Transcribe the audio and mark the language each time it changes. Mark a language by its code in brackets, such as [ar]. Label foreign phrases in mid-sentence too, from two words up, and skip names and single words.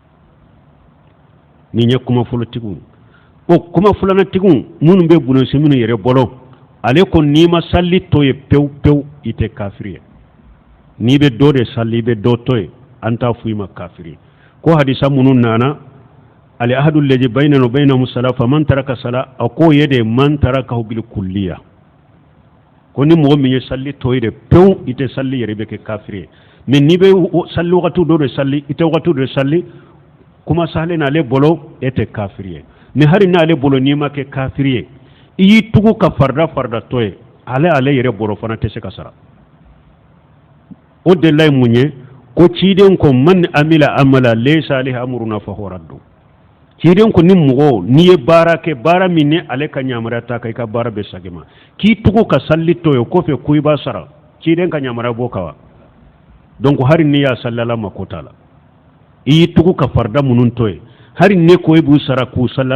[bm] nin ye kuma fɔlɔtigiw o kuma filanantigiw minnu bɛ bulonsi minnu yɛrɛ bɔlɔ ale ko n'i ma salli to ye pewu pewu i tɛ kafiri ye n'i bɛ dɔ de salli i bɛ dɔ to ye an t'a fɔ i ma kafiri ko hadisa minnu nana [ar] العهد الذي بيننا وبينهم الصلاة فمن ترك الصلاة [bm] a ko ye de [ar] من تركه بالكلية [bm] ko ni mɔgɔ min ye salli to ye de pewu i tɛ salli yɛrɛ bɛ kɛ kafiri ye mais n'i bɛ salli wagati dɔ de salli i tɛ wagati dɔ de salli kuma sahalen n'ale bolo e tɛ kafiri ye mais hari n'ale bolo n'i ma kɛ kafiri ye i y'i tugu ka farda to ye ale yɛrɛ bolo fana tɛ se ka sara o de la ye mun ye ko ciden ko [ar] من عمل عملا ليس عليه أمرنا فهو رد [bm] ciden ko ni mɔgɔ n'i ye baara kɛ baara min ni ale ka yamaruya t'a kan i ka baara bɛ segin ma k'i tugu ka salli to ye o kɔfɛ ko i b'a sara ciden ka yamaruya b'o kan wa donc hari n'i y'a salli Ala ma ko t'a la i y'i tugu ka farda minnu to ye hari ne ko i b'u sara k'u salli